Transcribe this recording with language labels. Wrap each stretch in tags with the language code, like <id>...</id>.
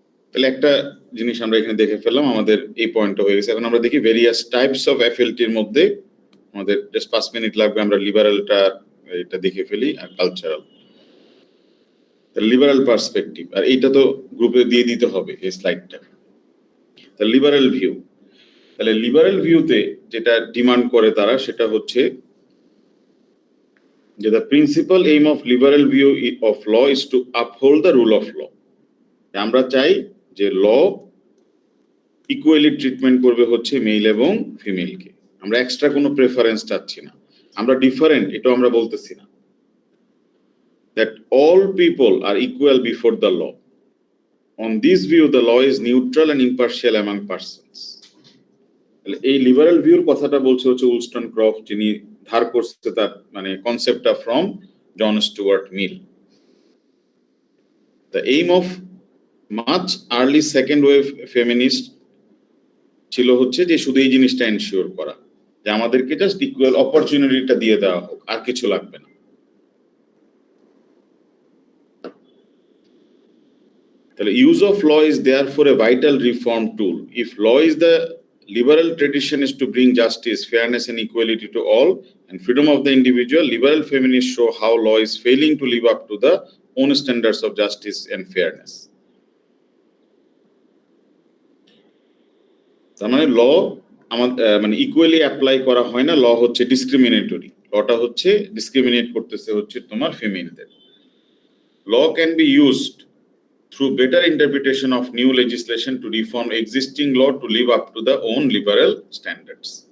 <bn>তাহলে একটা জিনিস আমরা এখানে দেখে ফেললাম, আমাদের এই পয়েন্টটা হয়ে গেছে। এখন আমরা দেখি ভেরিয়াস টাইপস অফ এফএলটির মধ্যে, আমাদের জাস্ট 5 মিনিট লাগবে, আমরা লিবারালটা এটা দেখে ফেলি আর কালচারাল। লিবারাল পার্সপেক্টিভ, আর এইটা তো গ্রুপে দিয়ে দিতে হবে এই স্লাইডটা। তাহলে লিবারাল ভিউ, তাহলে লিবারাল ভিউতে যেটা ডিমান্ড করে তারা সেটা হচ্ছে যে</bn> <en>the principal aim of liberal view of law is to uphold the rule of law.</en> <bn>আমরা চাই যে ল ইকুয়ালি ট্রিটমেন্ট করবে হচ্ছে মেল এবং ফিমেলকে, আমরা এক্সট্রা কোনো প্রেফারেন্স চাচ্ছি না, আমরা ডিফারেন্ট এটা আমরা বলতেছি না।</bn> <en>that all people are equal before the law. On this view the law is neutral and impartial among persons.</en> <bn>এই লিবারাল ভিউর কথাটা বলছে হচ্ছে উলস্টন ক্রফট, যিনি ধার করছে তার মানে কনসেপ্টটা from John Stewart mill.</bn> <en>The aim of much early second wave feminist</en> <bn>ছিল হচ্ছে যে শুধু এই জিনিসটা এনশিওর করা যে আমাদেরকে জাস্ট ইকুয়াল অপরচুনিটিটা দিয়ে দেওয়া হোক, আর কিছু লাগবে না।</bn> <en>তাহলে use of law is therefore a vital reform tool. If law is the liberal tradition is to bring justice, fairness and equality to all and freedom of the individual, liberal feminists show how law is failing to live up to the own standards of justice and fairness.</en> <bn>তার মানে ল আমাদের মানে equally apply করা হয় না, ল হচ্ছে discriminatory, লটা হচ্ছে ডিসক্রিমিনেট করতেছে হচ্ছে তোমার ফিমেলদের।</bn> <en>Law can be used through better interpretation of new legislation to reform existing law to live up to the own liberal standards.</en>